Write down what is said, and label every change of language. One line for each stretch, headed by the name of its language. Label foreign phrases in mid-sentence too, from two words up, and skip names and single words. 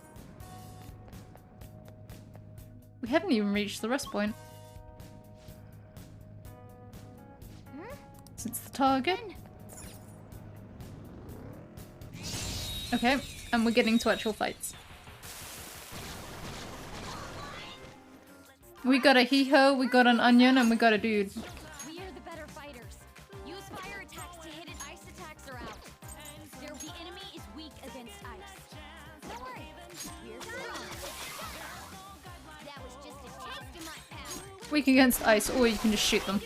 English: We haven't even reached the rest point. Since the target. Okay, and we're getting to actual fights. We got a hee-ho, we got an onion, and we got a dude. We are the better fighters. Use fire attacks to hit it. Ice attacks are out. The enemy is weak against ice. Don't worry. We're strong. That was just a taste of my power. Weak against ice, or you can just shoot them.